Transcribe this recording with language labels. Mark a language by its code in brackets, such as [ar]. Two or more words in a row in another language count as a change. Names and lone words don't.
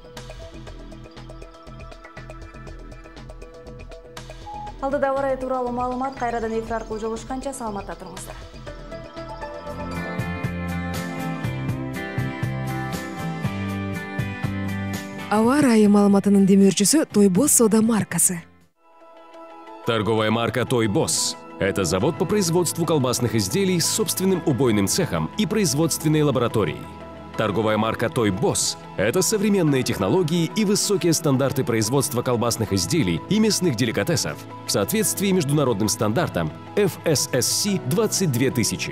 [ky] Алдыда ауа райы тууралуу маалымат кайрадан эфир аркылуу жолугушканча саламатта туруңуздар. Ауа райы маалыматынын демөөрчүсү Тойбос сода маркасы. [ru] Торговая марка «Тойбос» – это завод по производству колбасных изделий с собственным убойным цехом и производственной лабораторией. Торговая марка «Тойбос» – это современные технологии и высокие стандарты производства колбасных изделий и мясных деликатесов в соответствии международным стандартам FSSC 22000.